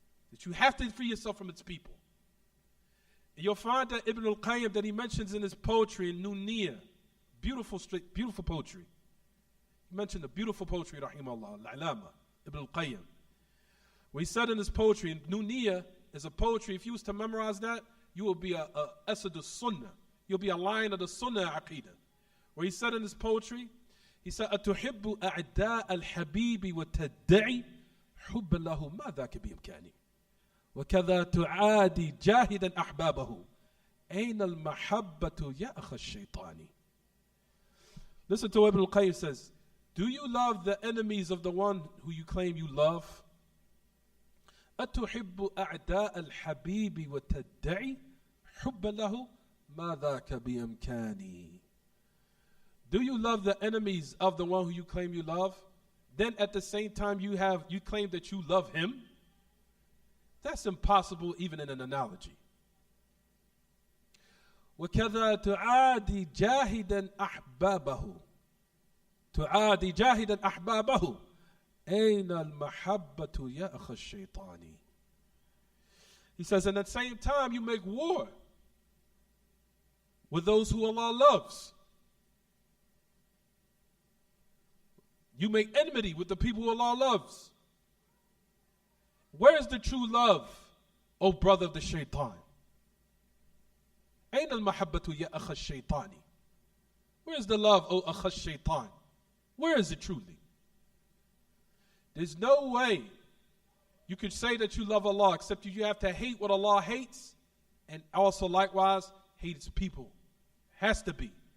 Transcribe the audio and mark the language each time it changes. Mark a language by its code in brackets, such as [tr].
[en] That you have to free yourself from its people. And you'll find that Ibn al-Qayyim, that he mentions in his poetry in Nuniyah, beautiful poetry. He mentioned the beautiful poetry, rahimahullah, al-Alama, Ibn al-Qayyim. Where he said in his poetry, in Nuniyah is a poetry, if you was to memorize that, you will be a Asad al-Sunnah. You'll be a lion of the Sunnah Aqidah. Where he said in his poetry, he said, [ar] أَتُحِبُّ أَعْدَاءَ الْحَبِيبِ وَتَدَّعِي حُبَّ اللَّهُ مَا ذَاكَ بِإِمْكَانِهِ وَكَذَا تُعَادِي جَاهِدًا أَحْبَابَهُ أَيْنَ الْمَحَبَّةُ يَا أَخَ الشَّيْطَانِ. [en] Listen to what Ibn al-Qayyim says. Do you love the enemies of the one who you claim you love? [ar] أَتُحِبُّ أَعْدَاءَ الْحَبِيبِ وَتَدَّعِي حُبَّ اللَّهُ مَا ذَاكَ بِإِمْكَانِهِ. [en] Do you love the enemies of the one who you claim you love? Then at the same time you claim that you love him? That's impossible even in an analogy. [ar] وَكَذَا تُعَادِي جَاهِدًا أَحْبَابَهُ تُعَادِي جَاهِدًا أَحْبَابَهُ أَيْنَ الْمَحَبَّةُ يَا أَخَ الشَّيْطَانِ. [en] He says, and at the same time you make war with those who Allah loves. You make enmity with the people who Allah loves. Where is the true love, O brother of the shaitan? [ar] أين المحبة يا أخ الشيطان? [en] Where is the love, O [ar] أخ الشيطان? [en] Where is it truly? There's no way you can say that you love Allah except you have to hate what Allah hates and also likewise hate its people. Has to be.